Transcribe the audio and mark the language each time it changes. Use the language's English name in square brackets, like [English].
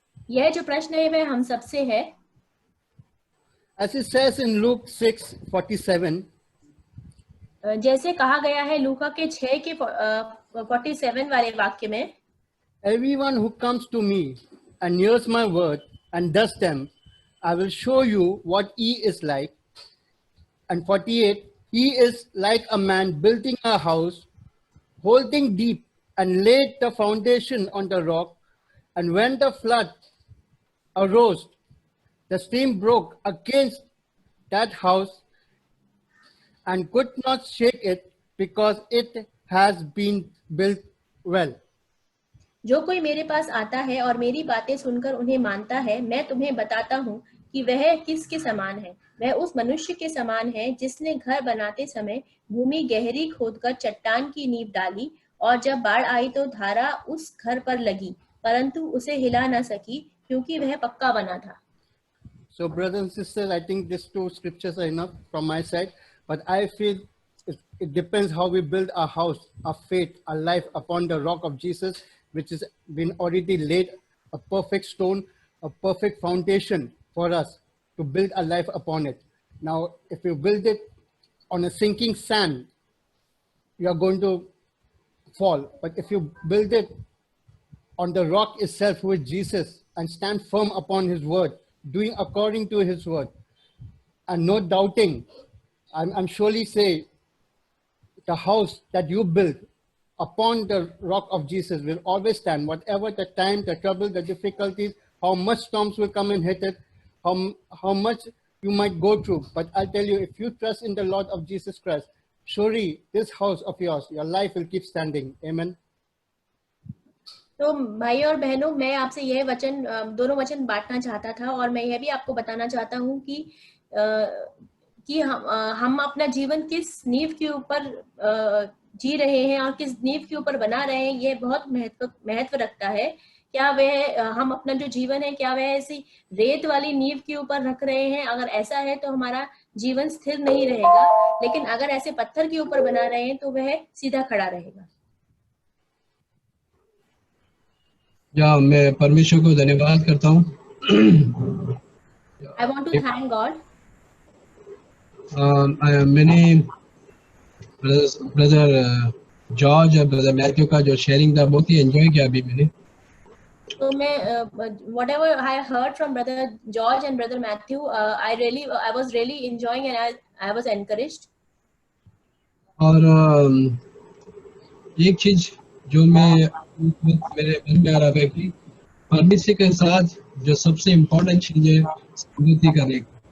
[Hindi] यह जो प्रश्न है वह हम सबसे है। [English] As it says in Luke 6:47, [Hindi] जैसे कहा गया है लूका के 6 के 47 वाले वाक्य में, [English] everyone who comes to me and hears my word and does them, I will show you what he is like. And 48, he is like a man building a house, holding deep and laid the foundation on the rock. And when the flood arose, the stream broke against that house and could not shake it because it has been built well. [Hindi] जो कोई मेरे पास आता है और मेरी बातें सुनकर उन्हें मानता है, मैं तुम्हें बताता हूँ कि वह किसके समान है। वह उस मनुष्य के समान है जिसने घर बनाते समय भूमि गहरी खोदकर चट्टान की नींव डाली, और जब बाढ़ आई तो धारा उस घर पर लगी, परंतु उसे हिला न सकी क्योंकि वह पक्का बना था। [English] So brothers and sisters, I think these two scriptures are enough from my side, but I feel it depends how we build our house, our faith, our life upon the rock of Jesus, which has been already laid, a perfect stone, a perfect foundation for us to build a life upon it. Now, if you build it on a sinking sand, you are going to fall. But if you build it on the rock itself, who is Jesus, and stand firm upon his word, doing according to his word, and no doubting, I'm surely say the house that you build upon the rock of Jesus will always stand, whatever the time, the trouble, the difficulties, how much storms will come and hit it, how much you might go through. But I'll tell you, if you trust in the Lord of Jesus Christ, surely this house of yours, your life will keep standing. Amen. [Hindi] तो भाई और बहनों, मैं आपसे यह वचन, दोनों वचन बांटना चाहता था, और मैं यह भी आपको बताना चाहता हूँ कि हम अपना जीवन किस नींव के ऊपर जी रहे हैं और किस नींव के ऊपर बना रहे हैं, यह बहुत महत्व रखता है। क्या वह हम अपना जो जीवन है, क्या वह ऐसी रेत वाली नींव के ऊपर रख रहे हैं? अगर ऐसा है तो हमारा जीवन स्थिर नहीं रहेगा, लेकिन अगर ऐसे पत्थर के ऊपर बना रहे हैं तो वह सीधा खड़ा रहेगा। मैं परमेश्वर को धन्यवाद करता हूँ। [English] I want to thank God. [Hindi] मैंने ब्रदर जॉर्ज और ब्रदर मैथ्यू का जो शेयरिंग था बहुत ही एंजॉय किया अभी मैंने। तो मैं [English] whatever I heard from brother George and brother Matthew, I was really enjoying and I was encouraged. [Hindi] और एक चीज जो मेरे मन में आ रहा है कि परमेश्वर के साथ जो सबसे इम्पोर्टेंट चीज है संगति करने की।